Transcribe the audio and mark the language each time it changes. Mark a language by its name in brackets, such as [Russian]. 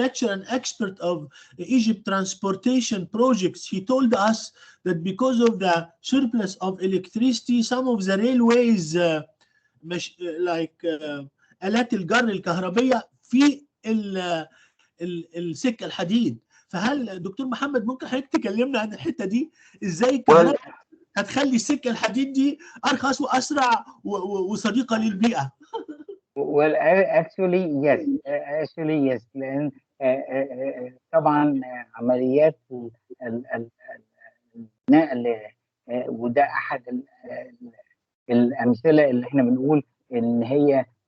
[English] lecture, an expert of Egypt transportation projects, he told us that because of the surplus of electricity, some of the railways like [Arabic] آلات الجر الكهربية في السكة الحديد. فهل دكتور محمد ممكن حضرتك تكلمنا عن الحتة دي؟ ازاي الكهرباء هتخلي السكة الحديد دي أرخص وأسرع وصديقة للبيئة؟ [English] Well, actually yes, [Arabic] لأن طبعا عمليات النقل وده أحد الأمثلة اللي احنا بنقول إن هي